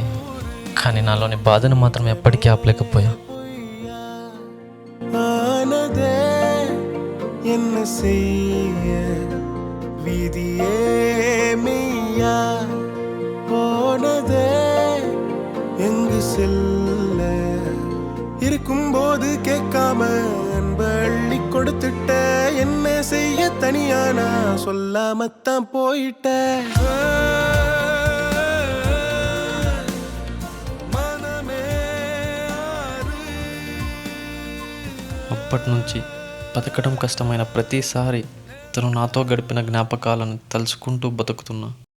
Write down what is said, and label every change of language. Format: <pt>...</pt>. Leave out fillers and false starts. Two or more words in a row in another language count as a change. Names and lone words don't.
<te>కానీ నాలోని బాధను మాత్రం ఎప్పటికీ ఆపలేకపోయా.</te> <ta>என்ன செய்ய விதியே மெய்யா போனதே எங்கு செல்ல இருக்கும்போது கேட்காம அன்பள்ளி கொடுத்துட்ட. என்ன செய்ய தனியா நான் சொல்லாமத்தான் போயிட்ட.</ta> <te>అప్పటి నుంచి బతకడం కష్టమైన ప్రతిసారి తను నాతో గడిపిన జ్ఞాపకాలను తలుచుకుంటూ బతుకుతున్నా.</te>